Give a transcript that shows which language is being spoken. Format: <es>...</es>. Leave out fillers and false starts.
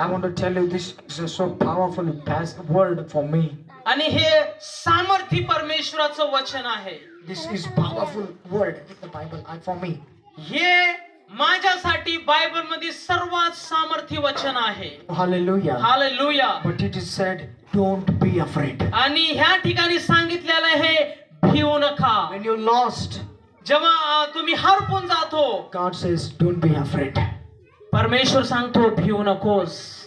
<en>I want to tell you, this is a so powerful word for me.</en> <mr>आणि हे सामर्थी परमेश्वराचं वचन आहे.</mr> <en>This is powerful word in the Bible and for me.</en> <mr>हे माझ्यासाठी Bible मध्ये सर्वात सामर्थी वचन आहे.</mr> <en>Hallelujah.</en> <mr>Hallelujah.</mr> <en>But it is said, don't be afraid.</en> <mr>आणि ह्या ठिकाणी सांगितलेलं आहे भिऊ नका.</mr> <en>When you're lost,</en> <mr>जेव्हा तुम्ही हरपून जातो,</mr> <en>God says, don't be afraid.</en> <mr>परमेश्वर सांगतो भिऊ नकोस.</mr>